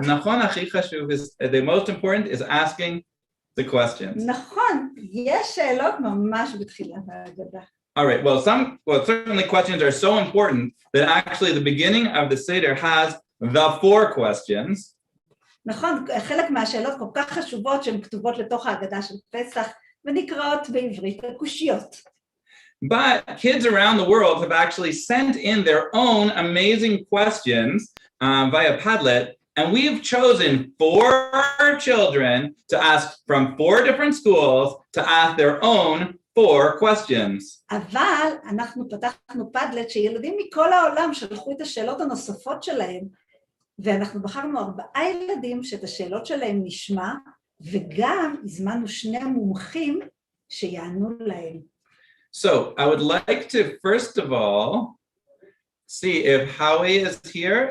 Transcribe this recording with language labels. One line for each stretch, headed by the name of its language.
Hebrew: נכון, הכי חשוב
English: is the most important is asking the questions.
Hebrew: נכון, יש שאלות ממש בתחילת ההגדה.
English: All right. Well, certainly questions are so important that actually the beginning of the Seder has the 4 questions.
Hebrew: נכון, חלק מהשאלות כל כך חשובות שהן כתובות לתוך ההגדה של פסח ונקראות בעברית הקושיות.
English: But kids around the world have actually sent in their own amazing questions via Padlet, and we've chosen 4 children to ask from 4 different schools to ask their own 4 questions.
Hebrew: אבל אנחנו פתחנו פדלט שילדים מכל העולם שלחו את השאלות הנוספות שלהם, ואנחנו בחרנו 4 ילדים שאת השאלות שלהם נשמע, וגם הזמנו 2 מומחים שיענו להם.
English: So I would like to first of all see if Howie is here.